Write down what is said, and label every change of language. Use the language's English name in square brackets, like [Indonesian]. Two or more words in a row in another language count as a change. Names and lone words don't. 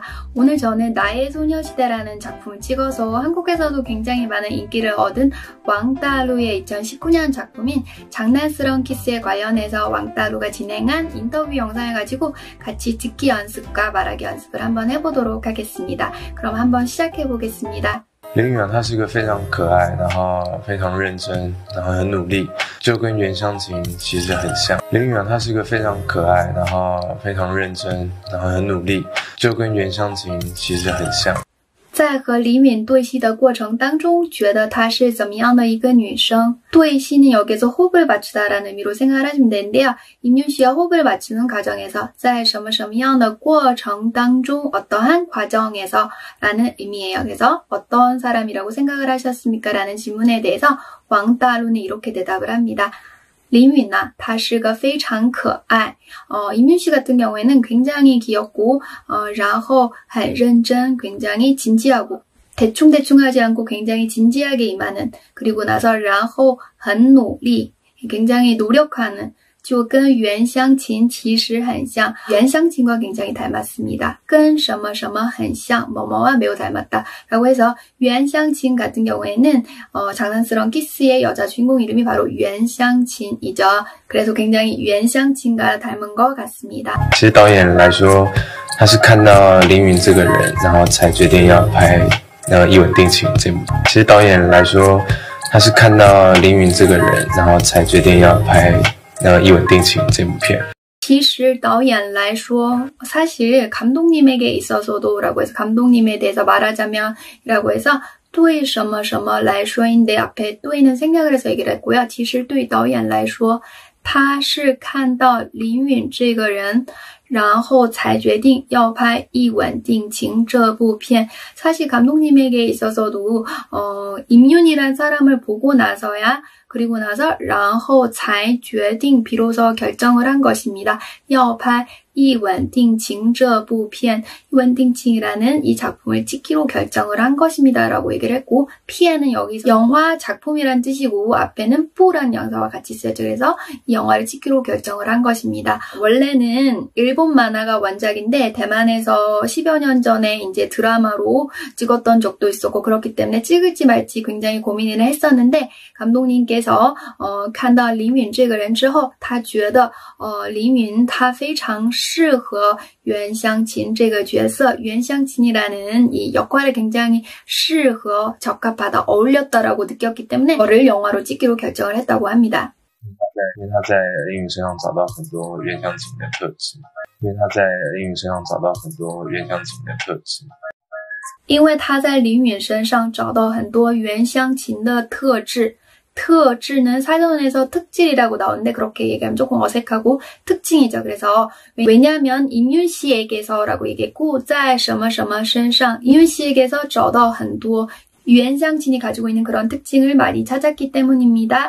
[Korean] 오늘 저는 나의 소녀시대라는 작품을 찍어서 한국에서도 굉장히 많은 인기를 얻은 왕따루의 2019년 작품인 장난스러운 키스에 관련해서 왕따루가 진행한 인터뷰 영상을 가지고 같이 듣기 연습과 말하기 연습을 한번 해보도록 하겠습니다. 그럼 한번 시작해보겠습니다. [Chinese] 林远他是个非常可爱，然后非常认真，然后很努力，就跟袁湘琴其实很像。林远他是个非常可爱，然后非常认真，然后很努力，就跟袁湘琴其实很像。在和李敏对戏的过程当中，觉得她是怎么样的一个女生？ [Korean] 对戏는 여기서 호흡을 맞추다라는 의미로 생각을 하시면 되는데요. 임윤 씨와 호흡을 맞추는 과정에서 [Chinese] 在什么什么样的过程当中 [Korean] 어떠한 과정에서 라는 의미예요. 그래서 어떤 사람이라고 생각을 하셨습니까? 라는 질문에 대해서 왕따루는 이렇게 대답을 합니다. [Chinese] 林允呢，她是个非常可爱。 [Korean] 임윤 씨 같은 경우에는 굉장히 귀엽고, [Chinese] 然后很认真, [Korean] 굉장히 진지하고, 대충대충 하지 않고 굉장히 진지하게 임하는, 그리고 나서 [Chinese] 然后很努力, [Korean] 굉장히 노력하는, [Chinese] 就跟袁湘琴其实很像， [Korean] 袁湘琴과 굉장히 닮았습니다. [Chinese] 跟什么什么很像, [Korean] 뭐뭐와 매우 닮았다. 라고 해서 袁湘琴 같은 경우에는 장난스러운 키스의 여자 주인공 이름이 바로 袁湘琴 이죠. 그래서 굉장히 袁湘琴 과 닮은 것 같습니다. [Chinese] 其实导演来说，他是看到林允这个人，然后才决定要拍一吻定情这部。其实导演来说，他是看到林允这个人，然后才决定要拍一吻定情这部片。其实导演来说, [Korean] 사실 감독님에게 있어서도 라고 해서 감독님에 대해서 말하자면 라고 해서 [Chinese] 对什么什么来说 [Korean] 인데 앞에 对는 생략을 해서 얘기를 했고요. [Chinese] 其实对导演来说, 他是看到林允这个人然后才决定要拍一吻定情这部片. [Korean] 사실 감독님에게 있어서도 임윤이란 사람을 보고 나서야 그리고 나서 [Chinese] 然后才决定 [Korean] 비로소 결정을 한 것입니다. [Chinese] 要拍一吻定情这部片. [Korean] 一吻定情이라는 이 작품을 찍기로 결정을 한 것입니다. 라고 얘기를 했고, 피에는 여기서 영화 작품이란 뜻이고 앞에는 뿌란 영사와 같이 쓰였죠. 그래서 이 영화를 찍기로 결정을 한 것입니다. 원래는 일본 만화가 원작인데 대만에서 10여 년 전에 이제 드라마로 찍었던 적도 있었고, 그렇기 때문에 찍을지 말지 굉장히 고민을 했었는데 감독님께서 [Chinese] 看到林允这个人之后，他觉得林允她非常适合袁湘琴这个角色. [Korean] 袁湘琴이라는 이 역할에 굉장히 适合, 적합하다, 어울렸다라고 느꼈기 때문에 이거를 영화로 찍기로 결정을 했다고 합니다. [Chinese] 因为他在林允身上找到很多袁湘琴的特质。因为他在林允身上找到很多袁湘琴的特质。因为他在林允身上找到很多袁湘琴的特质. [Korean] 특질은 사전에서 특질이라고 나오는데 그렇게 얘기하면 조금 어색하고 특징이죠. 그래서 왜냐하면 임윤 씨에게서라고 얘기했고 [Chinese] 在什么什么身上 [Korean] 임윤 씨에게서 [Chinese] 找到很多 [Korean] 袁湘琴이 가지고 있는 그런 특징을 많이 찾았기 때문입니다.